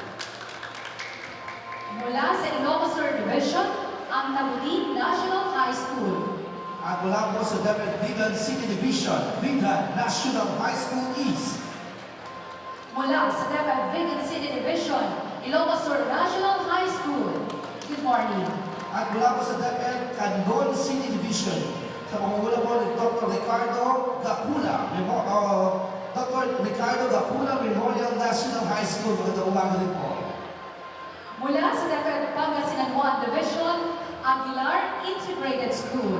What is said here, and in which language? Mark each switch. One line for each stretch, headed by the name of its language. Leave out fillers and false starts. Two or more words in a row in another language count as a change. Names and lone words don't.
Filipino: Mula sa Ilocos Sur Division, ang Nabudin National High School. At mula po sa DepEd Vigan City Division, Vigan National High School East. Mula sa DepEd Vigan City Division, Ilocos Sur National High School.
English: Good morning.
Filipino: At mula po sa DepEd Candon City Division, sa pamumuno po ni Dr. Ricardo Gacula, Dr. Ricardo Gacula Memorial National High School. Magandang umaga rin po. Mula sa DepEd Pangasinan 1 Division, Aguilar Integrated School.